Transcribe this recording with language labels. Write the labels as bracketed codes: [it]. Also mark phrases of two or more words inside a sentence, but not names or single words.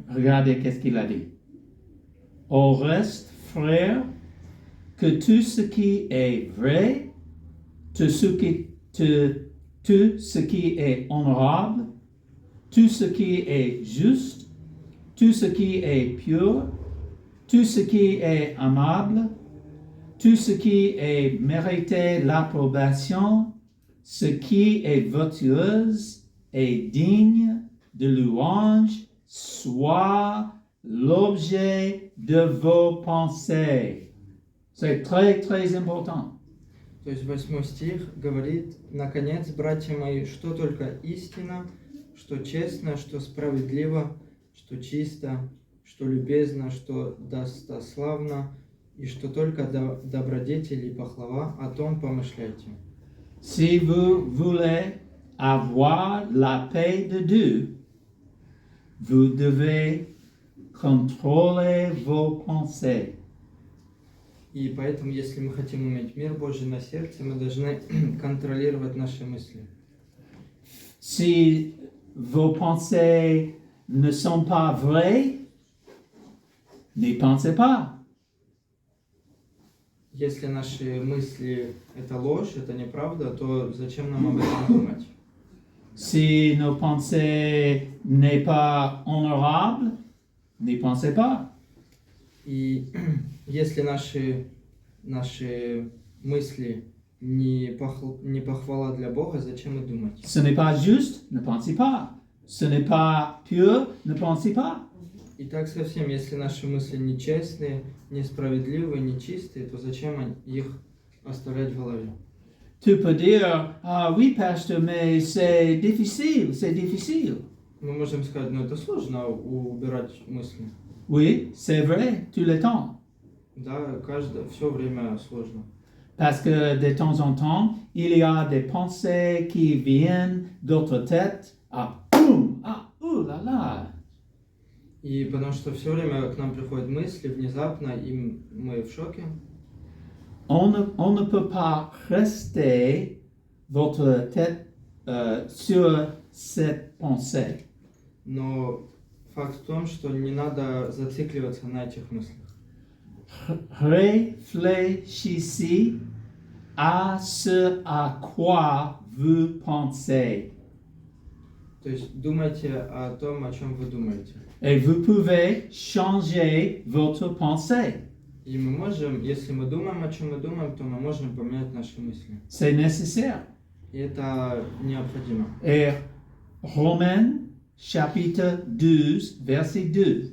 [fr] Regardez qu'est-ce qu'il a dit. Au reste, frères, que tout ce qui est vrai, tout ce qui est honorable, tout ce qui est juste, tout ce qui est pur, tout ce qui est aimable, tout ce qui est mérité l'approbation, ce qui est vertueuse et digne de louange, soit l'objet de vos pensées. C'est très, très important. [ru] То есть 8 стих говорит: «Наконец, братья мои, что только истина, что честно, что справедливо, что чисто, что любезно, что достославно, и что только добродетель и похвала, о том помышляйте». [fr] Si vous voulez avoir la paix de Dieu, vous devez contrôler vos pensées. [ru] И поэтому, если мы хотим иметь мир Божий на сердце, мы должны контролировать наши мысли. [fr] Si vos pensées ne sont pas vraies, n'y pensez pas. [ru] Если наши мысли – это ложь, это неправда, то зачем нам об этом думать? [fr] Si nos pensées n'est pas honorable, n'y pensez pas. [ru] И если наши мысли не похвала для Бога, зачем и думать? [fr] Ce n'est pas juste, ne pensez pas. Ce n'est pas pur, ne pensez pas. [ru] И так совсем, если наши мысли нечестные, несправедливые, нечистые, то зачем их оставлять в голове? [fr] Tu peux dire, ah oui, pasteur, mais c'est difficile, c'est difficile. [ru] Мы можем сказать, это сложно убирать мысли. [fr] Oui, c'est vrai, tout le temps. [ru] Да, все время сложно. [fr] Parce que de temps en temps, il y a des pensées qui viennent d'autres têtes. Ah, boum, ah, ouh là là. [ru] И потому что все время к нам приходят мысли внезапно, и мы в шоке. [fr] On ne peut pas rester votre tête sur cette pensée. [ru] Но факт в том, что не надо зацикливаться на этих мыслях. [fr] Réfléchissez à ce à quoi vous pensez. [ru] То есть думайте о том, о чем вы думаете. [fr] Et vous pouvez changer votre pensée. [ru] И мы можем, если мы думаем, о чем мы думаем, то мы можем поменять наши мысли. [fr] C'est nécessaire. [ru] И это необходимо. [fr] Et Romains chapitre 12, verset 2.